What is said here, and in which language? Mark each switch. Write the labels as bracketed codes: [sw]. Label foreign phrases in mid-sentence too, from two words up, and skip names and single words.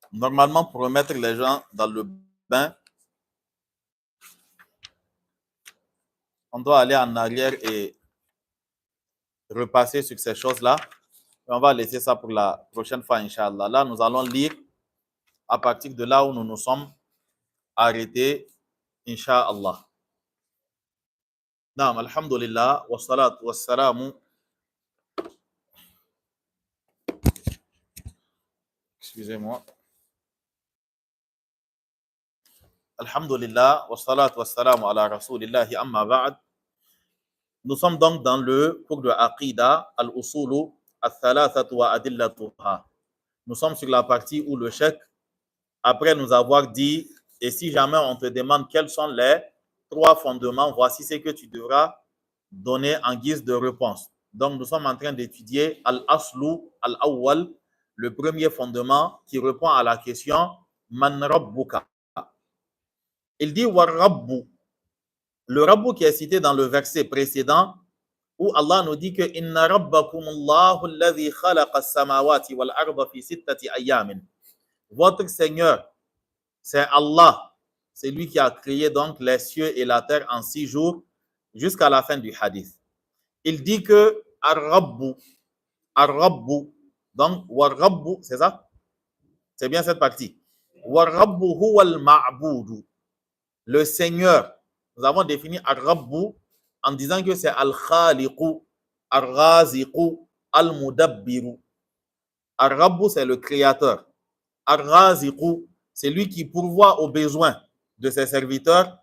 [fr] Normalement, pour remettre les gens dans le bain, on doit aller en arrière et repasser sur ces choses-là. On va laisser ça pour la prochaine fois, [ar] إن شاء الله. [fr] Là, nous allons lire à partir de là où nous nous sommes arrêtés, [ar] إن شاء الله. نعم، الحمد لله، والصلاة والسلام. [fr] Excusez-moi. [ar] الحمد لله، والصلاة والسلام على رسول الله أما بعد. [fr] Nous sommes donc dans le cours de Aqida, [ar] الأصول الثلاثة وأدلتها. [fr] Nous sommes sur la partie où le cheikh, après nous avoir dit, et si jamais on te demande quels sont les 3 fondements, voici ce que tu devras donner en guise de réponse. Donc, nous sommes en train d'étudier [ar] الأصل الأول, [fr] le premier fondement qui répond à la question [ar] من ربك. [fr] Il dit [ar] والرب. [fr] Le rabbu qui est cité dans le verset précédent, où Allah nous dit que [ar] إن ربكم الله الذي خلق السماوات والأرض في ستة أيام. [fr] Votre Seigneur, c'est Allah. C'est lui qui a créé donc les cieux et la terre en 6 jours jusqu'à la fin du hadith. Il dit que Ar-Rabbu, donc War-Rabbu, c'est ça? C'est bien cette partie. [ar] والرب هو المعبود. [fr] Le Seigneur. Nous avons défini Ar-Rabbu en disant que c'est [ar] الخالق، الرازق، المدبر. [fr] Ar-Rabbu, c'est le créateur. Ar-Raziqu, c'est lui qui pourvoit aux besoins de ses serviteurs.